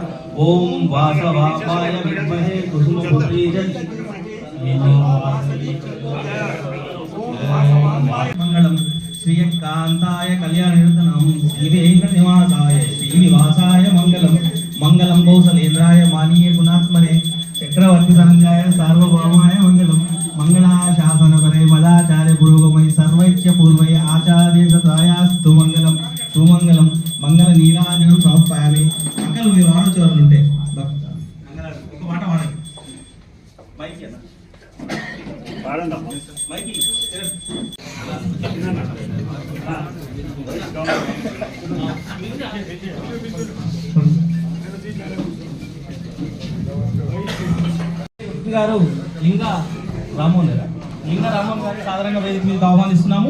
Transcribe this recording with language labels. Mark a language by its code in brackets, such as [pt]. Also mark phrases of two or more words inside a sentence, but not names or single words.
[sa] ओम वासवाय विद्महे कुसुमपुत्री च मंगलम श्रीकांताय कल्याणनिर्तनं श्रीवेंकटनिवासाय श्रीनिवासाय मंगलम। मंगलम कौसलेन्द्राय मानीय गुणात्मने चक्रवर्ती तरंगाय सार्वभौमाय मंगलम। मंगलाशासनपरे मदाचार्य पुरोगमय सर्वैक्य पूर्वय आचार्य सतायास्तु मंगलम सुमंगलम। मंगल नीराजन समर्पयामि। [te] అక్కలు మీరు ఆలోచనలు ఉంటే ఒక మాట వాడండి మైక్ ఏనా వాడండి మైక్ గారు లింగా రామోహన్ గారు సాధారణంగా వేదిక మీదకి ఆహ్వానిస్తున్నాము.